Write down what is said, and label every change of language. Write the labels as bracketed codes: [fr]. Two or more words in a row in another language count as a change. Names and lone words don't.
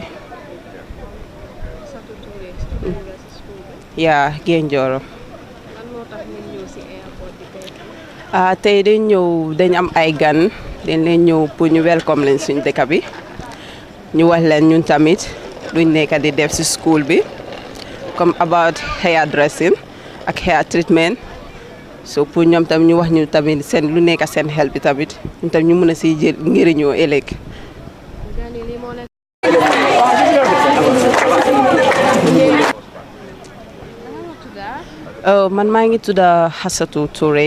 [wo] Hassatu Touré, student nga si school bi. yaa Gaye Njorro. Lan moo tax ngeen ñëw si airport bi tey? Tey dañ ñëw dañ am ay gan dañ leen ñëw pour ñu welcome leen suñ dëkk bi ñu wax leen ñun tamit luñ nekk di def si school bi comme [en] about hair dressing [wo] ak [en] hair treatment [wo] so pour ñoom tam ñu wax ñu tamit seen lu nekk seen xel bi tamit ñun tam ñu mën a siy jël njëriñoo ëllëg. Gani lii moo nekk. Man maa ngi tudd Hassatu Touré.